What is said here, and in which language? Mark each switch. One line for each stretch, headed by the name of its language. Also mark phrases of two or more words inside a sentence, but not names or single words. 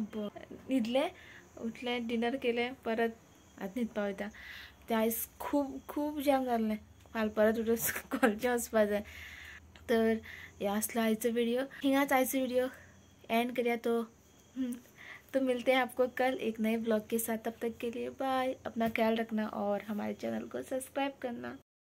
Konkani: न्हिदलें उठलें डिनर केलें परत आतां न्हिदपा वयता. तें आयज खूब जाम जाल्लें. फाल्यां परत उठून कॉलेजी वचपा जाय. तर हे आसलो आयचो वीडियो. हिंगाच आयचो वीडियो एंड करिया.
Hindi: तो मिलते हैं आपको कल एक नए ब्लॉग के साथ. तब तक के लिए बाय. अपना ख्याल रखना और हमारे चैनल को सब्सक्राइब करना.